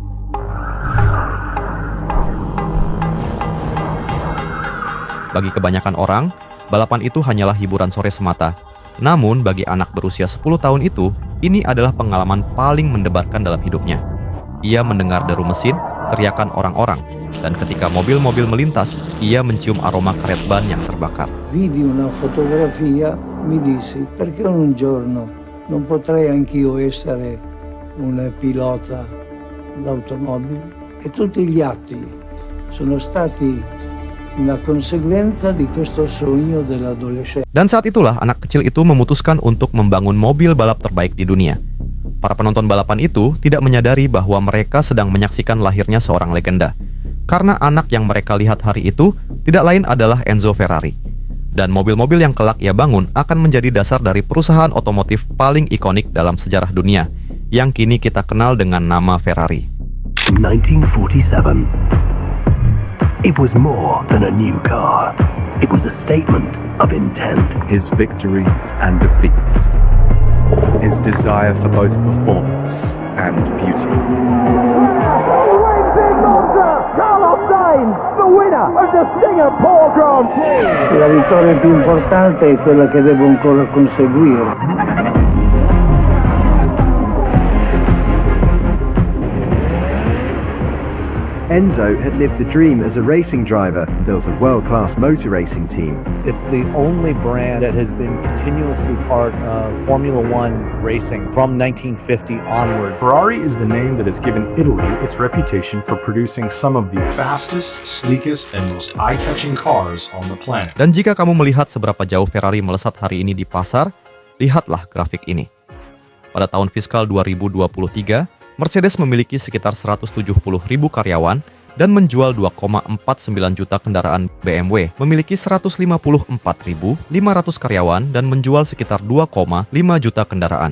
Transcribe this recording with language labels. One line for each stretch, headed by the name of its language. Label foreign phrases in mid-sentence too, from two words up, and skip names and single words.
Indonesian: Bagi kebanyakan orang, balapan itu hanyalah hiburan sore semata. Namun bagi anak berusia 10 tahun itu, ini adalah pengalaman paling mendebarkan dalam hidupnya. Ia mendengar deru mesin, teriakan orang-orang, dan ketika mobil-mobil melintas, ia mencium aroma karet ban yang terbakar.
Italian: Vidi una fotografia, mi dissi, perché un giorno non potrei anch'io essere un pilota d'automobile? E tutti gli atti sono stati una conseguenza di questo sogno dell'adolescente.
Indonesian: Dan saat itulah anak kecil itu memutuskan untuk membangun mobil balap terbaik di dunia. Para penonton balapan itu tidak menyadari bahwa mereka sedang menyaksikan lahirnya seorang legenda. Karena anak yang mereka lihat hari itu tidak lain adalah Enzo Ferrari. Dan mobil-mobil yang kelak ia bangun akan menjadi dasar dari perusahaan otomotif paling ikonik dalam sejarah dunia, yang kini kita kenal dengan nama Ferrari.
English: 1947. It was more than a new car. It was a statement of intent. His victories and defeats. His desire for both performance and beauty. Carlos Sainz, the winner of the Singapore Grand Prix.
Italian: La vittoria più importante è quella che devo ancora conseguire.
English: Enzo had lived the dream as a racing driver, built a world-class motor racing team. It's the only brand that has been continuously part of Formula One racing from 1950 onward. Ferrari is the name that has given Italy its reputation for producing some of the fastest, sleekest, and most eye-catching cars on the planet.
Indonesian: Dan jika kamu melihat seberapa jauh Ferrari melesat hari ini di pasar, lihatlah grafik ini. Pada tahun fiskal 2023, Mercedes memiliki sekitar 170.000 karyawan dan menjual 2,49 juta kendaraan. BMW memiliki 154.500 karyawan dan menjual sekitar 2,5 juta kendaraan.